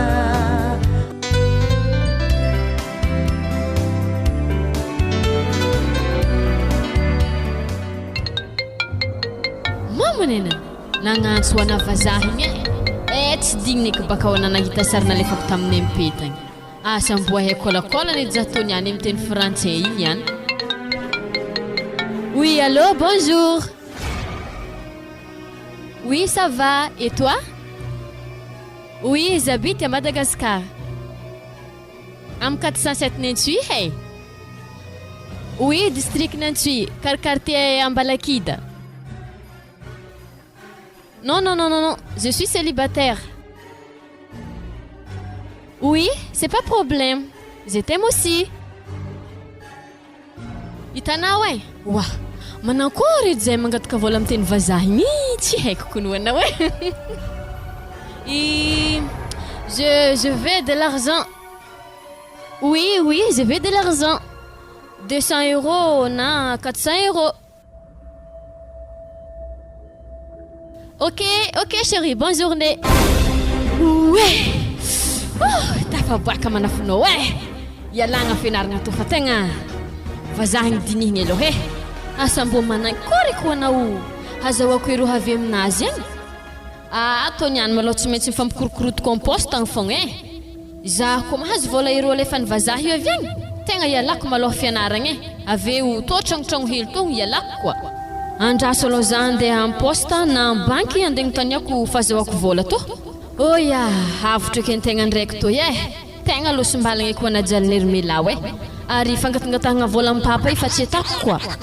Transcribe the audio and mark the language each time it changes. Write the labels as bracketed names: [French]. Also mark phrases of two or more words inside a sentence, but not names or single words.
[Malagasy] mamonena nagnantso ana vazaha igny tsy digniky baka ho nanahita sary nalefako tamin'ny mpetagny asa mboa haikolakolana edy za tony any amin'ny teny français igny any [French] oui allô bonjour oui ça va et toi oui j'habite à Madagascar am 407 Nantsuy hey oui district Nantsuy quartier Ambalakida. Non, je suis célibataire. Oui, c'est pas problème. Je t'aime aussi. Itana ouais. Wa, [Malagasy] manankory zay mangataka vola amin'ny teny vazaha igny tsy haiko koa anao [French] je veux de l'argent. Oui, je veux de l'argent. 200 € na 400 €. Ok chérie, bonne journée. Ouais. [Malagasy] Tafaboaka manafinao ouais. Yalagna fianaragna to fa tegna vazahagny dinihigny aloha asa mbo manankory koa anao hazahoako ero avy aminazy agny toniany malao tsy maintsy mifampikorokoroto compost agny fogna za koa mahazo vola ero alefa ny vazaha io avy agny tegna ialako maloha fianaragna aveo to tragnotragno hely to ialako koa andraso aloha za andeha amposta na ambanky andeha gnotaniako fahazahoako vola to oya avotro ake tegna ndraiky to tegna losom-balagna koa najalin'ery melao ary fangatangatahagna vola amin'ny papa fa tsy atako koa